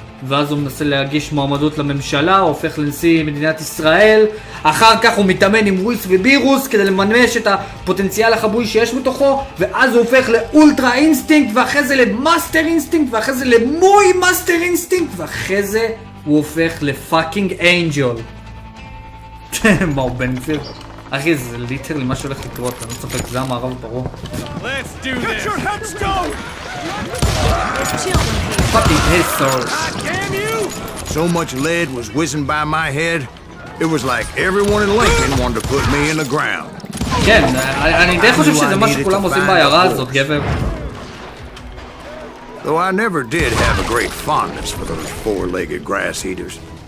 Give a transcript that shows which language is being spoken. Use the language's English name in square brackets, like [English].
[Hebrew] ואז הוא מנסה להגיש מועמדות לממשלה, הוא הופך לנשיא מדינת ישראל, אחר כך הוא מתאמן עם רויס ובירוס כדי לממש את הפוטנציאל החבוי שיש בתוכו, ואז הוא הופך לאולטרה אינסטינקט, ואחרי זה למאסטר אינסטינקט, ואחרי זה למוי מאסטר אינסטינקט, ואחרי זה הוא הופך לפאקינג אנג'ל. מה הוא בן גביר? אחי, זה ליטרלי מה שהולך לקרות, אני לא צוחק, זה המערב ברור. [English] Let's do this. Get your headstone. Fucking headstone. Damn you! So much lead was whizzing by my head, it was like everyone in Lincoln wanted to put me in the ground. [Hebrew] כן, אני די חושב שזה מה שכולם עושים בעיירה הזאת, גבר. [English] Though I never did have a great fondness for those four-legged grass eaters.